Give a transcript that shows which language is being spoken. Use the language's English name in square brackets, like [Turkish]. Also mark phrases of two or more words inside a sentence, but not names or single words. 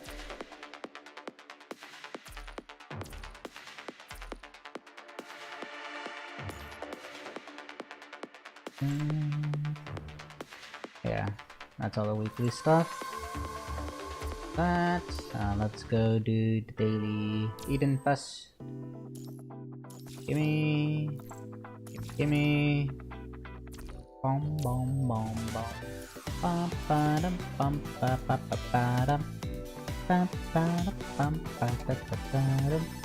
[English] Yeah, that's all the weekly stuff. But let's go do the daily Eden Pass. Gimme. Bom bom bom bom. Bum ba dum bum ba ba ba ba dum. Bum ba dum bum ba ba ba ba dum.